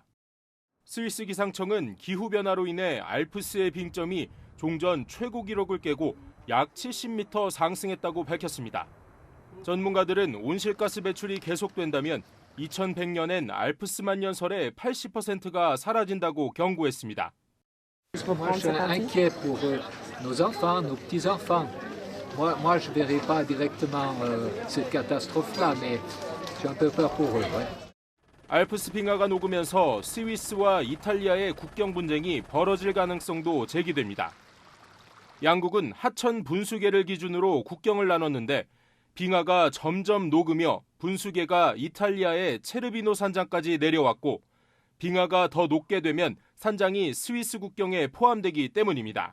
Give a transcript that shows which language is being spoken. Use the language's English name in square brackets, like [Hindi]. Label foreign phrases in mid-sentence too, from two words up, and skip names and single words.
[Korean] 스위스 기상청은 기후변화로 인해 알프스의 빙점이 종전 최고 기록을 깨고 약 70m 상승했다고 밝혔습니다. 전문가들은 온실가스 배출이 계속된다면 2100년엔 알프스 만년설의 80%가 사라진다고 경고했습니다. [French] Moi, je suis inquiet pour nos enfants, nos petits-enfants. Moi, je ne verrai pas directement cette catastrophe-là, mais j'ai un peu peur pour eux. Ouais. [Korean] 알프스 빙하가 녹으면서 스위스와 이탈리아의 국경 분쟁이 벌어질 가능성도 제기됩니다. 양국은 하천 분수계를 기준으로 국경을 나눴는데 빙하가 점점 녹으며 분수계가 이탈리아의 체르비노 산장까지 내려왔고 빙하가 더 녹게 되면 산장이 스위스 국경에 포함되기 때문입니다.